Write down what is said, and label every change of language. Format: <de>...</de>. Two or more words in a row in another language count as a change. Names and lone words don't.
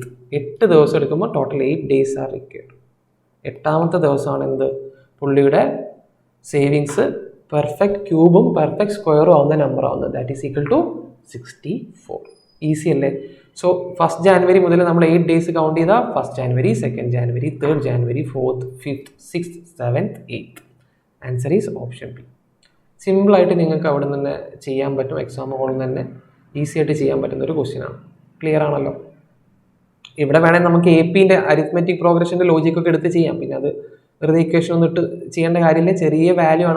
<ml>8 ദിവസം എടുക്കുമ്പോൾ</ml> <en>total 8 days are required.</en> <ml>8ാമത്തെ ദിവസമാണ് എന്ത്? പുള്ളിയുടെ സേവിങ്സ് പെർഫെക്റ്റ് ക്യൂബും പെർഫെക്റ്റ് സ്ക്വയറും ആവുന്ന നമ്പർ ആവുന്നത്.</ml> <en>that is equal to 64.</en> <ml>ഈസി അല്ലേ? സോ 1st January മുതൽ നമ്മൾ 8 ഡേയ്സ് കൗണ്ട് ചെയ്താൽ 1st January 2nd January 3rd January 4th 5th 6th 7th 8th.</ml> <en>answer is option B.</en> <ml>സിമ്പിളായിട്ട് നിങ്ങൾക്ക് അവിടെ നിന്ന് ചെയ്യാൻ പറ്റും. എക്സാം ഹോളിൽ തന്നെ ഈസി ആയിട്ട് ചെയ്യാൻ പറ്റുന്ന ഒരു ക്വസ്റ്റ്യൻ ആണ്. ക്ലിയർ ആണല്ലോ? ഇവിടെ വേണമെങ്കിൽ നമുക്ക് AP-ൻ്റെ അരിത്മെറ്റിക് പ്രോഗ്രഷൻ്റെ ലോജിക്കൊക്കെ എടുത്ത് ചെയ്യാം. പിന്നെ അത് വെറുതെ ഇക്വേഷൻ ഒന്നും ഇട്ട് ചെയ്യേണ്ട കാര്യമില്ല, ചെറിയ വാല്യൂ ആണ്.</ml>